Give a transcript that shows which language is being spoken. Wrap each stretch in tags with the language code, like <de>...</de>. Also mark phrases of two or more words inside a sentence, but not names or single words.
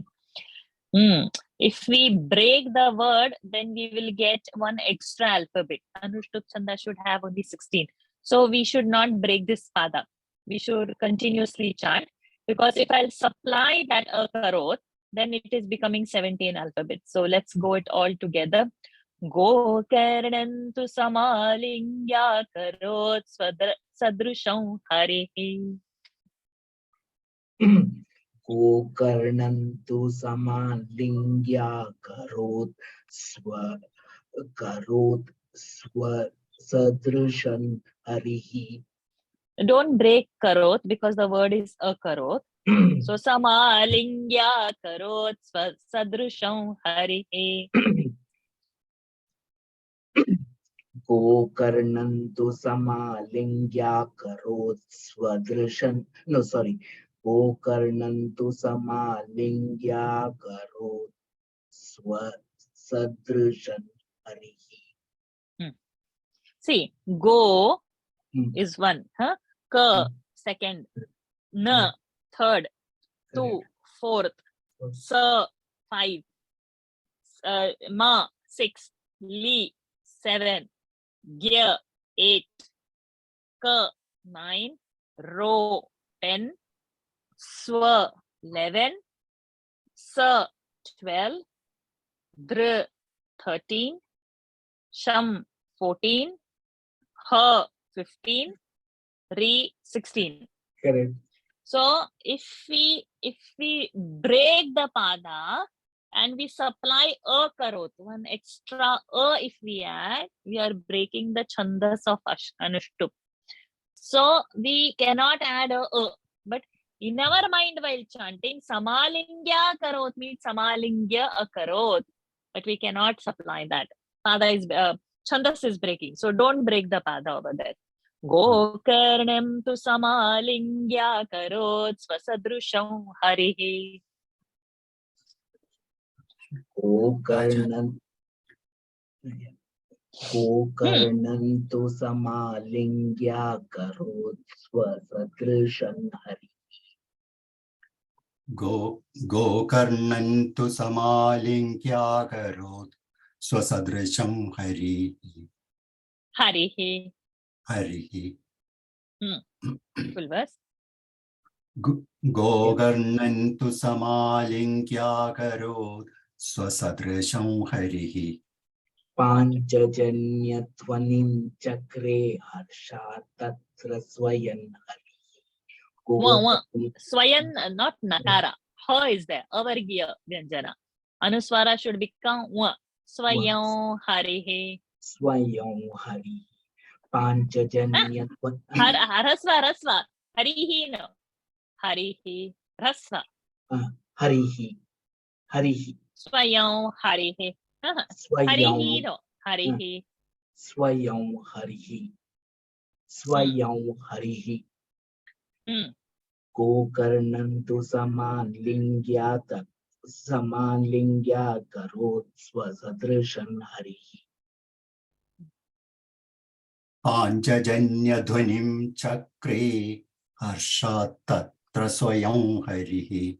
<en>If we break the word, then we will get one extra alphabet. Anushtup Chanda should have only 16. So we should not break this pada. We should continuously chant, because if I'll supply that akarot, then it is becoming 17 alphabets. So let's go it all together.</en> <sa>गो कर्णन्तु समालिङ्ग्य करोत् सदृशं हरिः. गोकर्णन्तु समालिङ्ग्य करोत् सदृशं हरिः.</sa> <en>Don't break karot because the word is a karot.</en> <sa>So समालिङ्ग्य करोत् सदृशं हरिः. गोकर्णन्तु समालिङ्ग्य करोत् स्वदृशं.</sa> <en>No, sorry.</en> <sa>गोकर्णन्तु समालिङ्ग्य करोत् सदृशं हरिः.</sa> <en>See, go Hmm. is one, huh? Ka second, na third, two fourth, sa 5, ma 6, li 7, gya 8, ka 9, ro 10, swa 11, sa 12, dr 13, sham 14, ha 15, re 16. Correct. So if we break the pada and we supply a karot, one extra a if we add, we are breaking the chandas of Anushtup. So we cannot add a. But in our mind while chanting,</en> <sa>समालिङ्ग्य करोत्</sa> <en>means</en> <sa>समालिङ्ग्य अ करोत्.</sa> <en>But we cannot supply that. Pada is, chandas is breaking. So don't break the pada over there.</en> <sa>गोकर्णं तु समालिङ्ग्य करोत् स्वसदृशं हरिः. गोकर्णन्तु समालिङ्ग्य करोत् स्वसदृशं हरिः. गोकर्णन्तु समालिङ्ग्य करोत् स्वसदृशं हरिः. Harihi. Harihi.</sa> <en>Full verse.</en> <sa>गोकर्णन्तु समालिङ्ग्य करोत् स्वसदृशं हरिः. पाञ्चजन्यध्वनिं चक्रे हर्ष तत्र स्वयं हरिः. Swayan,</sa> <en>not nakara. Ha is there.</en> <sa>अवर्गीय व्यञ्जन.</sa> <en>Anuswara should become wa.</en> <sa>स्वयं हरिः. स्वयं हरिः। पाञ्चजन्यध्वनिं. Harasva. Harihi no. Harihi. Rasva. हरिः। हरिः. स्वयं हरिः. Harihi no. Harihi. स्वयं हरिः। स्वयं हरिः. गोकर्णन्तु समालिङ्ग्य करोत् स्वसदृशं हरिः. पाञ्चजन्य ध्वनिं चक्रे हर्षात् तत्र स्वयं हरिः.</sa>